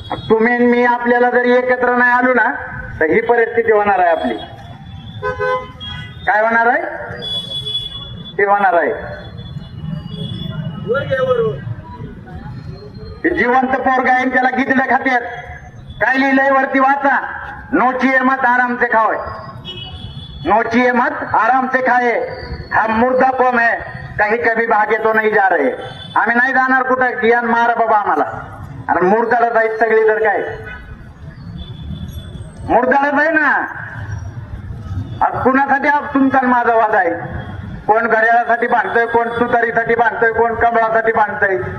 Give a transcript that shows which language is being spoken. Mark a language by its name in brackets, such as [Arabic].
[Marathi] तुम्ही मी आपल्याला जर एकत्र नाही आलो ना तर ही परिस्थिती होणार आहे आपली. काय होणार आहे? ते होणार आहे. जिवंत पोरगा आहे त्याला गिदड्या खात्यात. काय लिहिलंय वरती वाचा. [Hindi] नोची मत आराम से खाओ, नोची मत आराम से खाए, हम मुर्दा कौम है, कहीं कभी भागे तो नहीं जा रहे. [Marathi] आम्ही नाही जाणार कुठं, गियान मारा बाबा आम्हाला. आणि मुर्दाला जायचं सगळी तर काय मुर्दाला जाय ना. कुणासाठी तुमचा माझा वाद आहे? कोण घड्याळासाठी बांधतोय, कोण तुतारीसाठी बांधतोय, कोण कमळासाठी बांधतोय.